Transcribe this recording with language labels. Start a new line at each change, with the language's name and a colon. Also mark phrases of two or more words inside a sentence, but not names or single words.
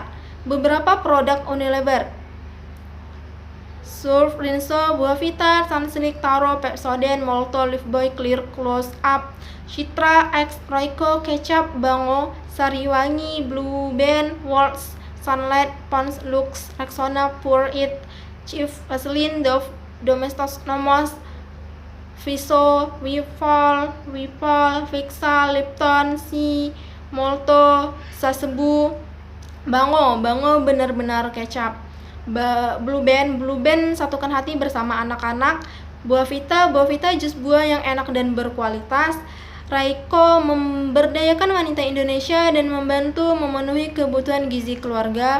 Indonesian: Beberapa produk Unilever: Surf, Rinso, Buavita, Sunsilk, Taro, Pepsodent, Molto, Lifebuoy, Clear, Close Up, Citra, X, Royco, Kecap, Bango, Sariwangi, Blue Band, Waltz, Sunlight, Pond's, Lux, Rexona, Pour It, Chief, Vaseline, Dove, Domestos, Nomos, Viso, Wipol, Fixa, Lipton, Si, Molto, Sasebu, Bango benar-benar kecap. Blue Band satukan hati bersama anak-anak. Buavita jus buah yang enak dan berkualitas. Raiko memberdayakan wanita Indonesia dan membantu memenuhi kebutuhan gizi keluarga.